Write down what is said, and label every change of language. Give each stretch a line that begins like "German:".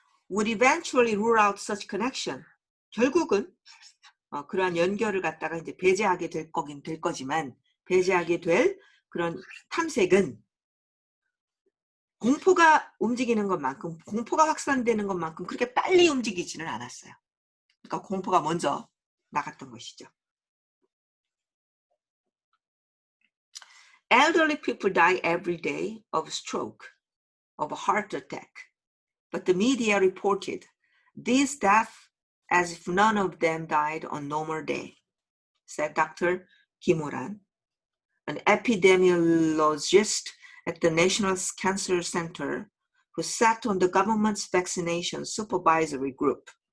English: would eventually rule out such connection.
Korean: 결국은 그러한 연결을 갖다가 이제 배제하게 될 거지만 배제하게 될 그런 탐색은 공포가 움직이는 것만큼, 공포가 확산되는 것만큼 그렇게 빨리 움직이지는 않았어요. 그러니까 공포가 먼저 나갔던 것이죠.
English: Elderly people die every day of stroke, of a heart attack. But the media reported these deaths as if none of them died on normal day, said Dr. Kimoran, an epidemiologist at the National Cancer Center who sat on the government's vaccination supervisory group.